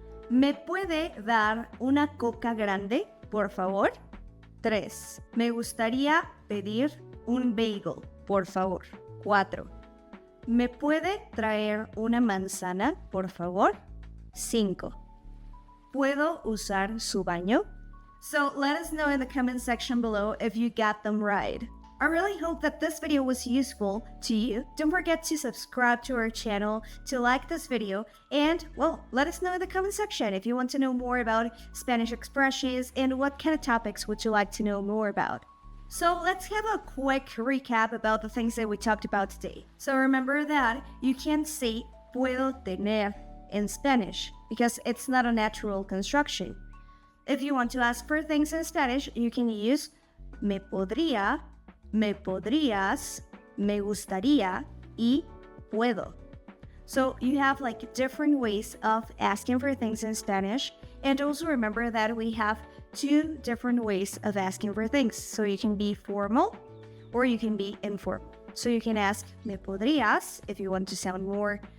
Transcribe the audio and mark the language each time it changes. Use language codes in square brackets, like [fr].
[es] ¿Me puede dar una coca grande, por favor? 3. Me gustaría pedir un bagel, por favor. 4. ¿Me puede traer una manzana, por favor? 5. ¿Puedo usar su baño? [en] So let us know in the comment section below if you got them right. I really hope that this video was useful to you. Don't forget to subscribe to our channel, to like this video, and, well, let us know in the comment section if you want to know more about Spanish expressions and what kind of topics would you like to know more about. So let's have a quick recap about the things that we talked about today. So remember that you can't say [es] puedo tener [en] in Spanish because it's not a natural construction. If you want to ask for things in Spanish, you can use [es] me podría, me podrías, me gustaría, y puedo. [en] So you have like different ways of asking for things in Spanish, and also remember that we have 2 different ways of asking for things. So you can be formal or you can be informal. So you can ask [es] me podrías [en] if you want to sound more